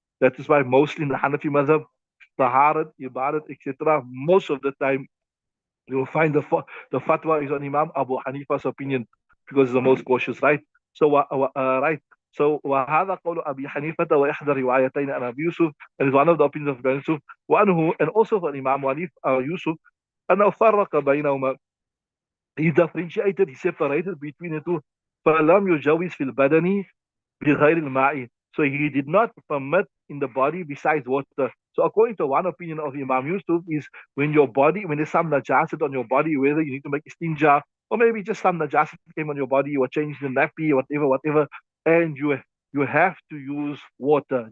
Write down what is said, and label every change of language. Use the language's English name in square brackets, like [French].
[English] That is why mostly in the Hanafi madhab, Taharat, Ibadat, etc., most of the time you will find the fatwa is on Imam Abu Hanifa's opinion because it's the most cautious, right? So, right. So, [Arabic] وهذا قول أبي حنيفة وإحدى روايتين عن أبي يوسف, [English] and is one of the opinions of Ibn Yusuf, [Arabic] وأنه, [English] and also for Imam Yusuf, [Arabic] أنه فرق بينهما. [English] He differentiated, he separated between the two. [Arabic] فلم يجوز في البدن بغير الماء. [English] So he did not permit in the body besides water. So according to one opinion of Imam Yusuf is when there's some najasat on your body, whether you need to make istinja or maybe just some najasat came on your body, you were changing the nappy, whatever, and you have to use water.